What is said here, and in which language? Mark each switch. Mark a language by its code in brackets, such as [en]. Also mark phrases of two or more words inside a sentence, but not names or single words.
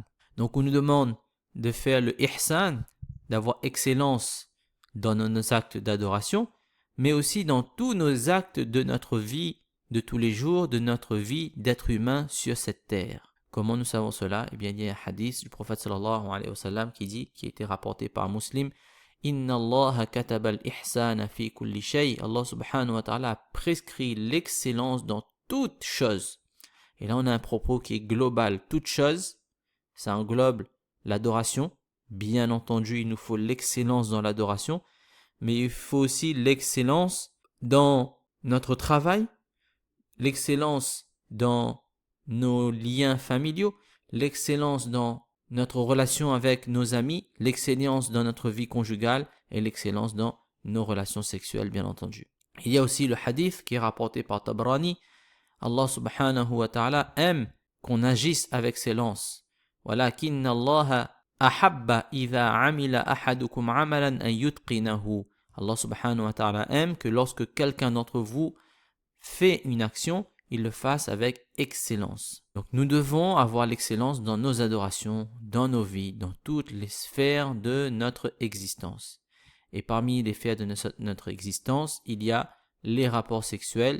[fr] Donc on nous demande de faire le ihsan, d'avoir excellence dans nos actes d'adoration, mais aussi dans tous nos actes de notre vie de tous les jours, de notre vie d'être humain sur cette terre. Comment nous savons cela? Eh bien, il y a un hadith du prophète [ar] صلى الله عليه وسلم [fr] qui dit, qui a été rapporté par Muslim, [ar] إن الله كتب الإحسان في كل شيء. [fr] Allah [ar] سبحانه وتعالى [fr] a prescrit l'excellence dans toute chose. Et là, on a un propos qui est global. Toute chose, ça englobe l'adoration. Bien entendu, il nous faut l'excellence dans l'adoration, mais il faut aussi l'excellence dans notre travail, l'excellence dans nos liens familiaux, l'excellence dans notre relation avec nos amis, l'excellence dans notre vie conjugale et l'excellence dans nos relations sexuelles, bien entendu. Il y a aussi le hadith qui est rapporté par Tabrani. Allah [ar] سبحانه وتعالى [fr] aime qu'on agisse avec excellence. [ar] وَلَكِنَّ اللَّهَ أَحَبَّ إِذَا عَمِلَ أَحَدُكُمْ عَمَلًا أَن يُتْقِنَهُ. [fr] Allah [ar] سبحانه وتعالى [fr] aime que lorsque quelqu'un d'entre vous fait une action, il le fasse avec excellence. Donc nous devons avoir l'excellence dans nos adorations, dans nos vies, dans toutes les sphères de notre existence. Et parmi les sphères de notre existence, il y a les rapports sexuels.